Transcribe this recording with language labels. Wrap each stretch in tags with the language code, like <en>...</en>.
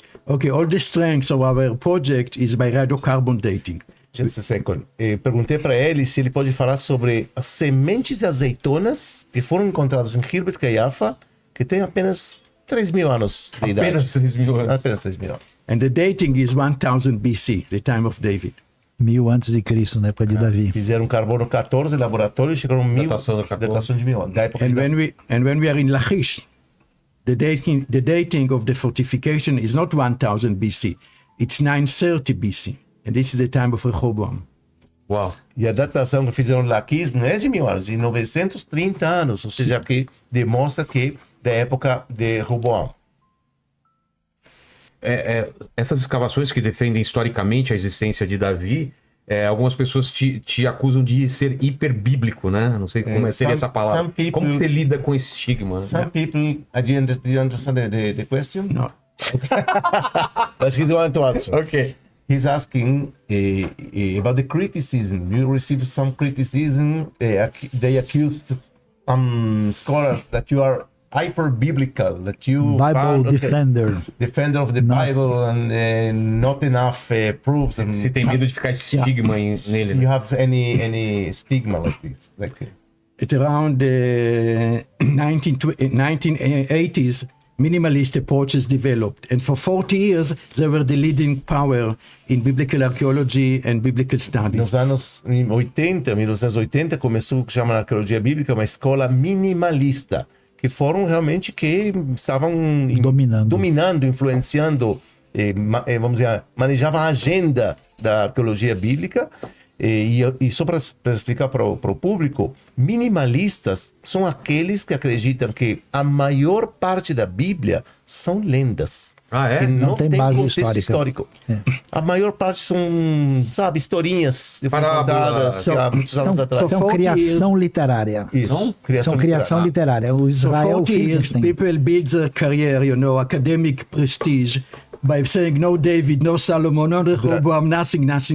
<en>Okay, all the strength of our project is by radiocarbon dating. Just a second.</en> <pt>Perguntei para ele se ele pode falar sobre as sementes de azeitonas que foram encontradas em Hirbet Caiafa, que tem apenas 3.000 anos de idade. Apenas 3.000 anos. Apenas 3.000 anos.</pt> <en>And the dating is 1000 BC, the time of David.</en> <pt>1000 antes de Cristo, na época de Davi. Fizeram carbono 14 laboratório e chegaram 1000. Datação do 14. Datação de 1000 anos. Da época</pt> <en>And</en> <pt>de</pt> <en>when we are in Lachish, the dating of the fortification is not 1000 BC, it's 930 BC. And this is the time of Rehoboam.</en> <pt>Uau. E a datação que fizeram lá aqui não é de 1000 anos, de 930 anos, ou seja, que demonstra que da época de Roboão. Essas escavações que defendem historicamente a existência de Davi, algumas pessoas te acusam de ser hiperbíblico, né? Não sei como seria essa palavra. Como que você lida com esse estigma?</pt> <en>Some people, do you understand the question? No. But he's going to answer. Ok. He's asking about the criticism. You received some criticism. They accused some scholars that you are hyper-biblical, that you Bible defender of the Bible, and not enough proofs. And</en> <pt>Se tem medo de ficar esse estigma nele.</pt> <en>do you have any stigma like this? At around the 1980s, minimalist approaches developed. And for 40 years, they were the leading power in biblical archaeology and biblical studies.</en> <pt>Nos anos 1980, começou o que chama na arqueologia bíblica uma escola minimalista, que foram realmente que estavam dominando, influenciando, vamos dizer, manejavam a agenda da arqueologia bíblica. E só para explicar para o público, minimalistas são aqueles que acreditam que a maior parte da Bíblia são lendas. Ah, é? Que não tem tem base contexto histórico. A maior parte são, sabe, historinhas que foram contadas há muitos anos atrás. São criação literária. Isso, São criação literária. O</pt> <en>So Israel 40 years, Finkelstein. people build their career, academic prestige, by saying no David, no Solomon, no Rehoboam, nothing.</en>